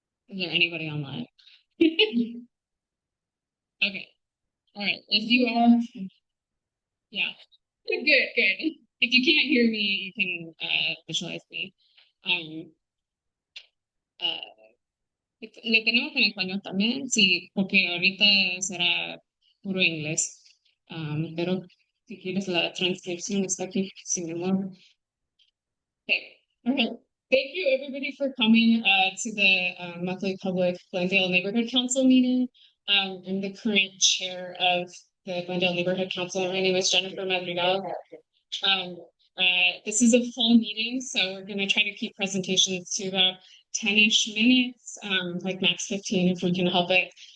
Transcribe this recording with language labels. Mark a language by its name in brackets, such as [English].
[English] Is there anybody online? Okay. All right. If you are, yeah. Good, good. If you can't hear me, you can visualize me. [Spanish] Um, uh, le tenemos en español también, sí, porque ahorita será puro inglés. Pero si quieres la transcripción está aquí, sin embargo. [English] Okay. Okay. Thank you, everybody, for coming to the monthly public Glendale Neighborhood Council meeting. I'm the current chair of the Glendale Neighborhood Council. My name is Jennifer Madrigal. Um, this is a full meeting, so we're going to try to keep presentations to about 10-ish minutes, like max 15 if we can help it.